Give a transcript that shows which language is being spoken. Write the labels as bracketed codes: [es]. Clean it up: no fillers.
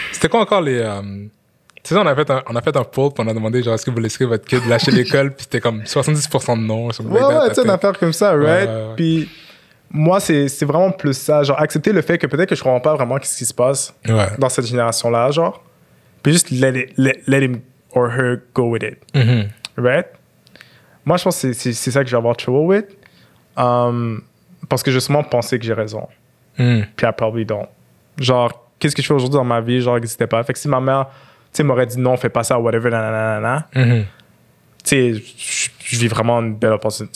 [fr] C'était quoi encore les... Tu sais, on a fait un poll, puis on a demandé, genre, est-ce que vous laisserez votre kid lâcher l'école, puis c'était comme 70% de non. Ouais, tu sais, une affaire comme ça, right? Ouais. Puis moi, c'est vraiment plus ça, genre, accepter le fait que peut-être que je comprends pas vraiment ce qui se passe dans cette génération-là, genre. [en] Puis juste let him or her go with it. Right? [fr] Moi, je pense que c'est ça que je vais avoir [en] trouble with. [fr] Parce que justement, penser que j'ai raison. Puis [en] I probably don't. [fr] Genre, qu'est-ce que je fais aujourd'hui dans ma vie, genre, n'existait pas. Fait que si ma mère... Tu sais, m'aurait dit non, fais pas ça, whatever, nanana. Tu sais, je vis vraiment une belle opportunité.